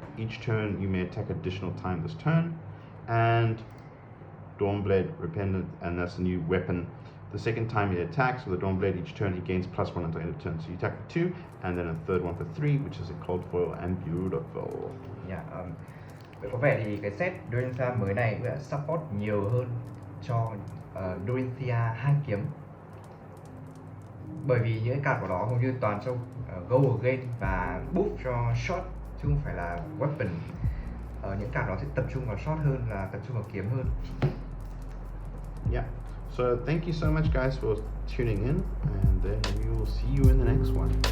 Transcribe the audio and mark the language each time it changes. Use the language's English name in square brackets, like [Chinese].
[English] Each turn you may attack additional time this turn. And Dawnblade Rependant, and that's a new weapon. The second time it attacks with a Dawnblade each turn, it gains +1 until end of turn. So you attack for 2, and then a third one for 3, which is a cold foil and beautiful. [Vietnamese] Yeah, vậy có vẻ thì cái set Dorinthea mới này sẽ support nhiều hơn cho Dorinthea 2 kiếm. Bởi vì những cái card của nó hầu như toàn cho go again và buff cho shot, chứ không phải là weapon. Những card đó sẽ tập trung vào shot hơn là tập trung vào kiếm hơn. Yeah. [English] So thank you so much guys for tuning in, and then we will see you in the next one.